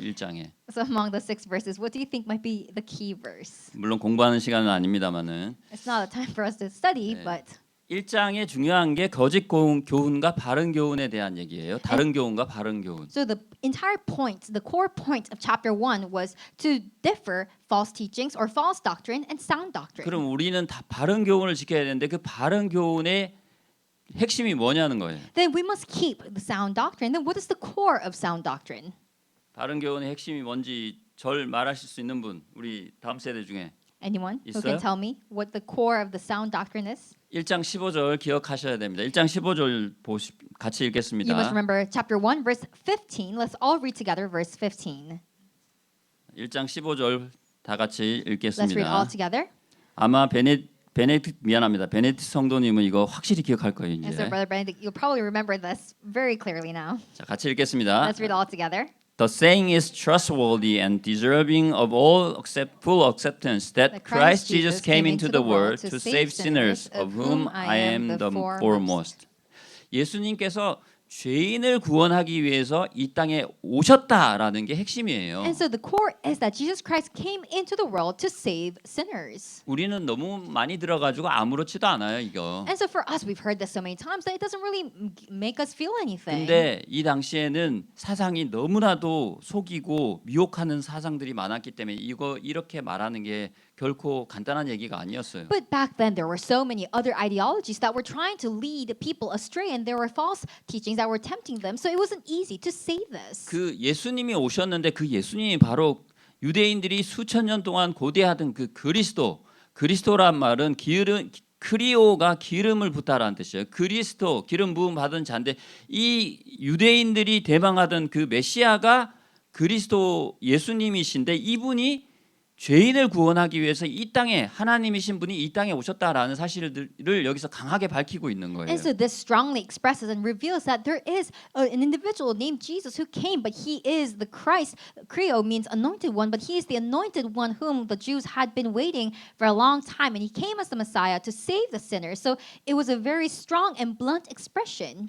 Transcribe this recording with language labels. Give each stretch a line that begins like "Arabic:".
Korean: 1장에.
English: So among the 6 verses, what do you think might be the key verse?
Korean: 물론 공부하는 시간은 아닙니다만은
English: It's not a time for us to study, but
Korean: 1장에 중요한 게 거짓 교훈과 바른 교훈에 대한 얘기예요. 다른 교훈과 바른 교훈.
English: so the entire point, the core point of chapter 1 was to differ false teachings or false doctrine and sound doctrine.
Korean: 그럼 우리는 다 바른 교훈을 지켜야 되는데 그 바른 교훈의 핵심이 뭐냐는 거예요.
English: Then we must keep the sound doctrine. Then what is the core of sound doctrine?
Korean: 바른 교훈의 핵심이 뭔지 절 말하실 수 있는 분 우리 다음 세대 중에
English: Anyone who
Korean: 있어요?
English: can tell me what the core of the sound doctrine is?
Korean: 1장 15절 기억하셔야 됩니다. 1장 15절 같이
English: You must
Korean: 읽겠습니다.
English: remember chapter 1 verse 15. Let's all read together verse 15.
Korean: 1장 15절 다 같이
English: Let's read all
Korean: 읽겠습니다.
English: together.
Korean: 아마 베네딕트 성도님은 이거 확실히 기억할 거예요.
English: And so
Korean: 이제.
English: Brother Benedict, you'll probably remember this very clearly now.
Korean: 자, 같이 읽겠습니다.
English: Let's read all together. The saying is trustworthy and deserving of all full acceptance that Christ Jesus came into the world to save sinners, of whom I am the foremost.
Korean: 예수님께서 죄인을 구원하기 위해서 이 땅에 오셨다라는 게 핵심이에요.
English: And so the core is that Jesus Christ came into the world to save sinners.
Korean: 우리는 너무 많이 들어가지고 아무렇지도 않아요, 이거.
English: And so for us, we've heard this so many times that it doesn't really make us feel anything.
Korean: 근데 이 당시에는 사상이 너무나도 속이고 미혹하는 사상들이 많았기 때문에 이거 이렇게 말하는 게 결코 간단한 얘기가 아니었어요.
English: But back then, there were so many other ideologies that were trying to lead people astray, and there were false teachings that were tempting them. So it wasn't easy to say this.
Korean: 그 예수님이 오셨는데 그 예수님이 바로 유대인들이 수천 년 동안 고대하던 그 그리스도란 말은 크리오가 기름을 붓다라는 뜻이에요. 그리스도 기름 부음 받은 자인데 이 유대인들이 대망하던 그 메시아가 그리스도 예수님이신데 이분이 죄인을 구원하기 위해서 이 땅에 하나님이신 분이 이 땅에 오셨다라는 사실을 여기서 강하게 밝히고 있는 거예요.
English: And so this strongly expresses and reveals that there is an individual named Jesus who came, but he is the Christ. Kreo means anointed one, but he is the anointed one whom the Jews had been waiting for a long time, and he came as the Messiah to save the sinners. So it was a very strong and blunt expression.